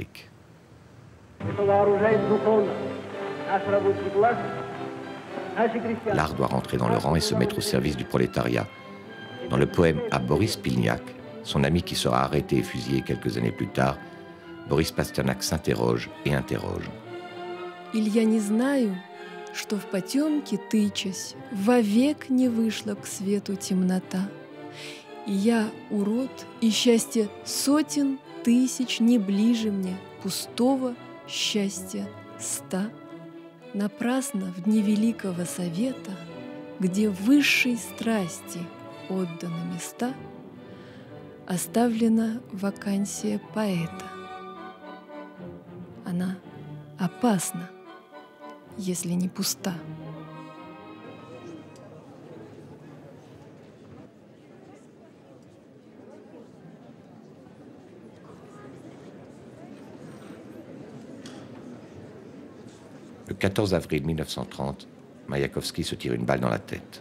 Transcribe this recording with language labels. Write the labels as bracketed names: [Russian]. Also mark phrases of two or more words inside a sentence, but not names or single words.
[French] » L'art doit rentrer dans le rang et se mettre au service du prolétariat. Dans le poème à Boris Pilniak, son ami qui sera arrêté et fusillé quelques années plus tard, Boris Pasternak s'interroge et interroge. [Russian] «Илья, не знаю, что в потемке тычась, вовек не вышла к свету темнота. И я урод, и счастье сотен тысяч не ближе мне пустого счастья 100. Напрасно в дни Великого Совета, где высшей страсти отданы места, оставлена вакансия поэта. Она опасна, если не пуста. [French] Le 14 avril 1930, Maïakovski se tire une balle dans la tête.